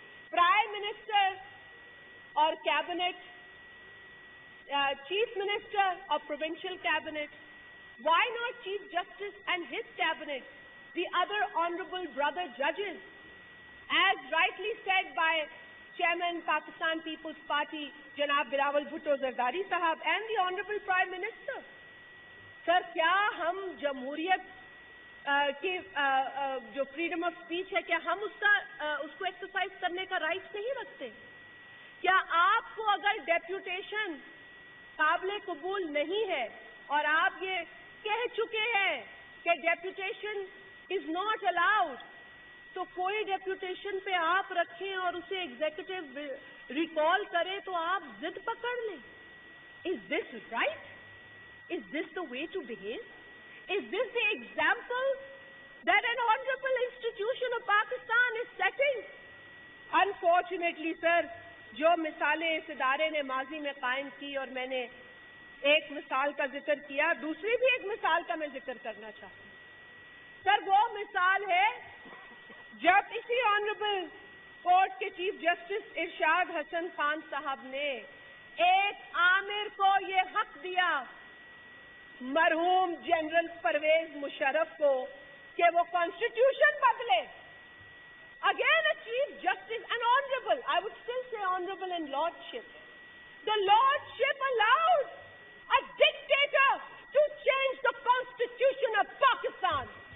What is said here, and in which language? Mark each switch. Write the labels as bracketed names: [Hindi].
[English] Prime Minister or Cabinet, Chief Minister or Provincial Cabinet. Why not Chief Justice and his Cabinet, the other honorable brother judges? As rightly said by Chairman Pakistan People's Party, Janab Bilawal Bhutto Zardari Sahab and the Honorable Prime Minister. [Urdu] Sir, کیا ہم جمہوریت کی جو freedom of speech ہے کیا ہم اس کو exercise کرنے کا رائٹ نہیں رکھتے؟ کیا آپ کو اگر ڈیپوٹیشن قابل قبول نہیں ہے اور آپ یہ کہہ چکے ہیں کہ [English] deputation is not allowed, [Urdu] تو کوئی ڈیپوٹیشن پہ آپ رکھیں اور اسے ایگزیکٹو ریکال کریں تو آپ ضد پکڑ لیں؟ [English] Is this right? Is this the way to behave? Is this the example that an honorable institution of Pakistan is setting? Unfortunately, sir, [Urdu] جو مثالیں اس ادارے نے ماضی میں قائم کی اور میں نے ایک مثال کا ذکر کیا, دوسری بھی ایک مثال کا میں ذکر کرنا چاہتی ہوں. سر وہ مثال ہے جب اسی آنریبل کورٹ کے چیف جسٹس ارشاد حسن خان صاحب نے ایک آمر کو یہ حق دیا مرحوم جنرل پرویز مشرف کو کہ وہ کانسٹیٹیوشن بدلے. [English] Again a chief justice, an honorable, I would still say honorable in lordship. The lordship allowed a dictator to change the constitution of Pakistan.